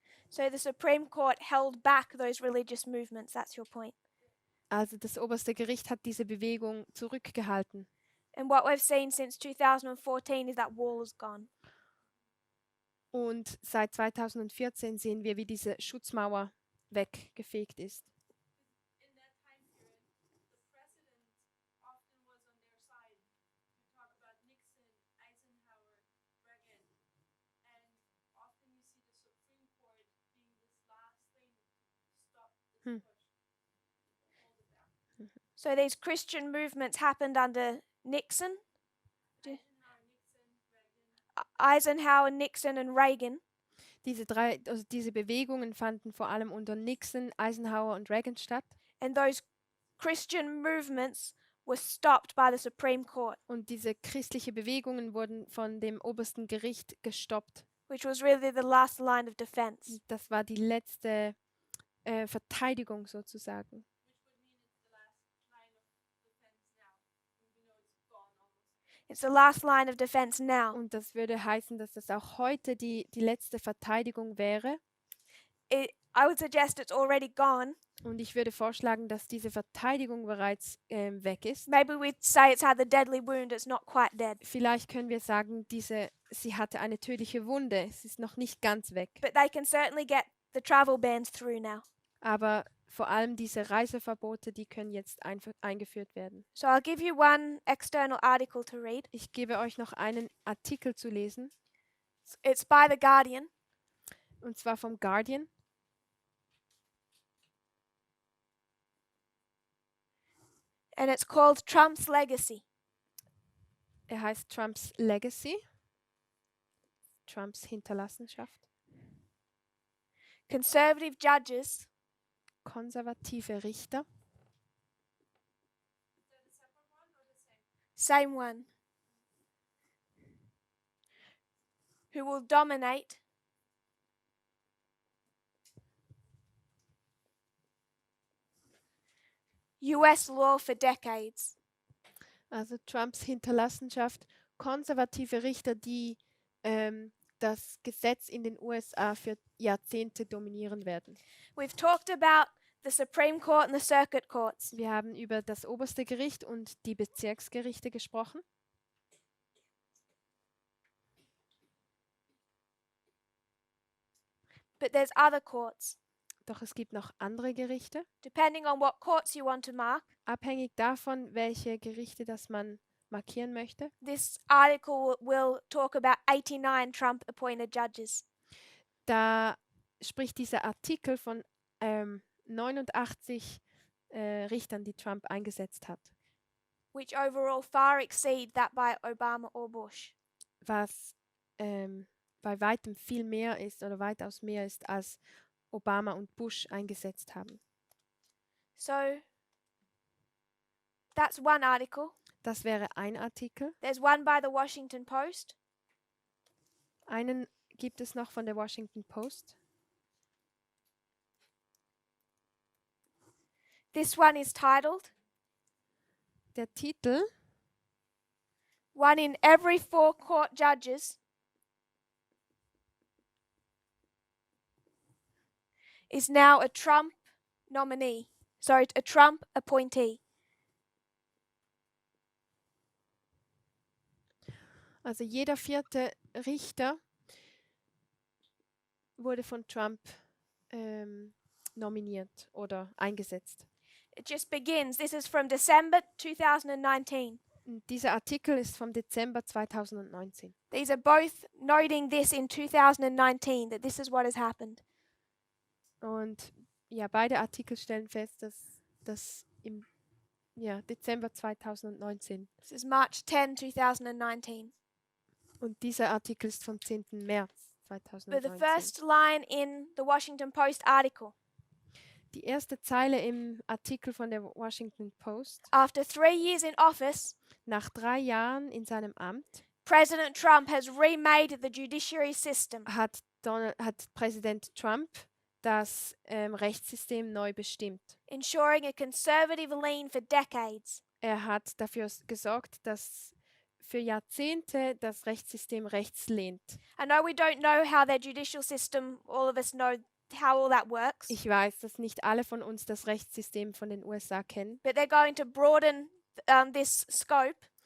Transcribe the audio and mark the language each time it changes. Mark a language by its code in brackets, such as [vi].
[en] So the Supreme Court held back those religious movements. That's your point. [de] Also das oberste Gericht hat diese Bewegung zurückgehalten. [en] And what we've seen since 2014 is that wall is gone. [de] Und seit 2014 sehen wir, wie diese Schutzmauer weggefegt ist. [en] In that time period, the president often was on their side. You talk about Nixon, Eisenhower, Reagan, and often you see the Supreme Court being this last thing to stop this Hmm. push, hold it back. So these Christian movements happened under Nixon, Eisenhower, Nixon, Eisenhower, Nixon, Reagan. and Reagan. [de] Diese Bewegungen fanden vor allem unter Nixon, Eisenhower und Reagan statt. [en] And those Christian movements were stopped by the Supreme Court, [de] Und diese christliche Bewegungen wurden von dem obersten Gericht gestoppt. [en] which was really the last line of defense. [de] Und das war die letzte Verteidigung sozusagen. [en] Which would mean it's the last line of defense now. It's the last line of defense now. [de] Und das würde heißen, dass das auch heute die letzte Verteidigung wäre. [en] I would suggest it's already gone. [de] Und ich würde vorschlagen, dass diese Verteidigung bereits weg ist. [en] Maybe we'd say it's had the deadly wound, it's not quite dead. [de] Vielleicht können wir sagen, sie hatte eine tödliche Wunde. Es ist noch nicht ganz weg. [en] But they can certainly get the travel bans through now. [de] Aber vor allem diese Reiseverbote, die können jetzt eingeführt werden. [en] So I'll give you one external article to read. [de] Ich gebe euch noch einen Artikel zu lesen, [en] It's by The Guardian. [de] und zwar vom Guardian. [en] And it's called Trump's Legacy. [de] Er heißt Trumps Legacy, Trumps Hinterlassenschaft. [en] Conservative judges [de] Konservative Richter, [en] Is that a separate one or the same? same one, who will dominate US law for decades. [de] also Trumps Hinterlassenschaft, konservative Richter, die das Gesetz in den USA für Jahrzehnte dominieren werden. [en] We've talked about the Supreme Court and the circuit courts. [de] Wir haben über das oberste Gericht und die Bezirksgerichte gesprochen. [en] But there's other courts. [de] Doch es gibt noch andere Gerichte. [en] Depending on what courts you want to mark, [de] Abhängig davon, welche Gerichte das man markieren möchte. [en] this article will talk about 89 Trump appointed judges. [de] Da spricht dieser Artikel von 89 Richtern, die Trump eingesetzt hat, [en] Which overall far exceed that by Obama or Bush. [de] was bei weitem viel mehr ist oder weitaus mehr ist, als Obama und Bush eingesetzt haben. [en] So that's one article. [de] Das wäre ein Artikel. [en] There's one by the Washington Post. [de] Einen gibt es noch von der Washington Post. [en] This one is titled [de] Der Titel: [en] One in every 4 court judges is now a Trump nominee. Sorry, a Trump appointee. [de] Also jeder 4. Richter wurde von Trump nominiert oder eingesetzt. [en] It just begins. This is from December 2019. [de] Und dieser Artikel ist vom Dezember 2019. [en] These are both noting this in 2019, that this is what has happened. [de] Und ja, beide Artikel stellen fest, dass das im Dezember 2019. [en] This is March 10, 2019. [de] Und dieser Artikel ist vom 10. März [en] But the [de] 2019. [en] first line in the Washington Post article: [de] Die erste Zeile im Artikel von der Washington Post: [en] After 3 years in office, [de] Nach 3 Jahren in seinem Amt [en] President Trump has remade the judiciary system. [de] hat Präsident Trump das Rechtssystem neu bestimmt. [en] Ensuring a conservative lean for decades. [de] Er hat dafür gesorgt, dass für Jahrzehnte das Rechtssystem rechts lehnt. [en] I know we don't know how their judicial system, all of us know how all that works, [de] Ich weiß, dass nicht alle von uns das Rechtssystem von den USA kennen, [en] but they're going to broaden this scope